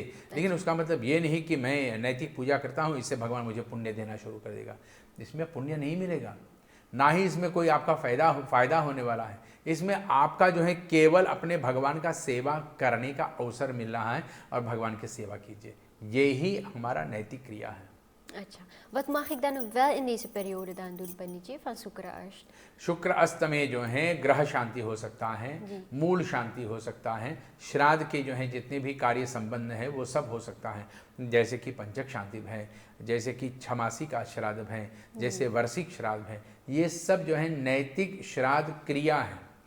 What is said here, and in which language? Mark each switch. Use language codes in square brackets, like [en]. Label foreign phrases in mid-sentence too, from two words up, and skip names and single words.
[hi] लेकिन उसका मतलब ये नहीं कि मैं नैतिक पूजा करता हूँ, इससे भगवान मुझे पुण्य देना शुरू कर देगा। इसमें पुण्य नहीं मिलेगा, ना ही इसमें कोई आपका फ़ायदा होने वाला है। इसमें आपका जो है केवल अपने भगवान का सेवा करने का अवसर मिल रहा है, और भगवान की सेवा कीजिए, ये ही हमारा नैतिक क्रिया है। अच्छा, [nl] wat mag ik dan wel in deze periode dan doen, Panditji, van [hi] शुक्र अष्ट? शुक्र अस्त में जो है ग्रह शांति हो सकता है, मूल शांति हो सकता है, श्राद्ध के जो है जितने भी कार्य संबंध है वो सब हो सकता है। जैसे कि पंचक शांति है, जैसे कि छमासी का श्राद्ध है, जैसे वार्षिक श्राद्ध है, ये सब जो है नैतिक श्राद्ध क्रिया है।